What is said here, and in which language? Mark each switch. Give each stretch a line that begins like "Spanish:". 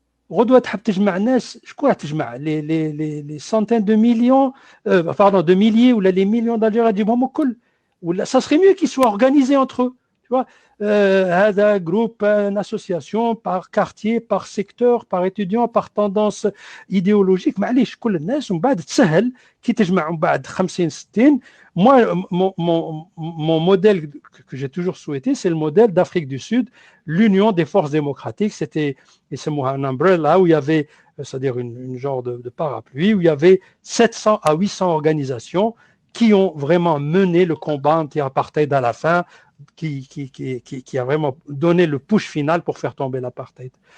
Arabic: غدوة تحب تجمع ناس شكون راح تجمع
French: les centaines de millions de milliers ou les millions d'Algériens
Arabic: تجيبهم الكل ولا
French: ça serait mieux qu'ils soient organisés entre eux. Tu vois, un groupe, une association par quartier, par secteur, par étudiant, par tendance idéologique.
Arabic: معليش كل الناس ومن بعد تسهل كي تجمع من بعد 50 60.
French: Moi, mon modèle que j'ai toujours souhaité, c'est le modèle d'Afrique du Sud, l'Union des forces démocratiques. C'était un umbrella où il y avait, c'est-à-dire une genre de parapluie, où il y avait 700 à 800 organisations qui ont vraiment mené le combat anti-apartheid à la fin, qui a vraiment donné le push final pour faire tomber l'apartheid.